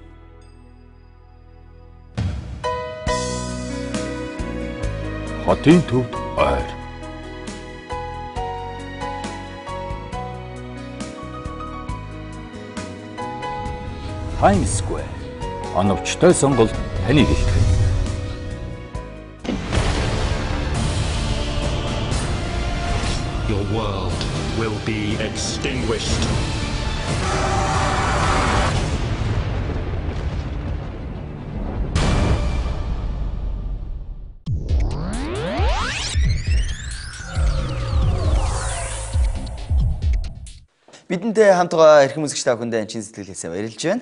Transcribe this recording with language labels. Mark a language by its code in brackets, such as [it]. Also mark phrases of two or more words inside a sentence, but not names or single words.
[mn] Хотын төвд ойр. Times Square. Оновчтой сонголт таныг илтгэх. [en] Your world will be extinguished. [mn] Бидэнтэй хамтгаа эрхэм үзэгч та бүхэндээ чин сэтгэлээсээ баярлж байна.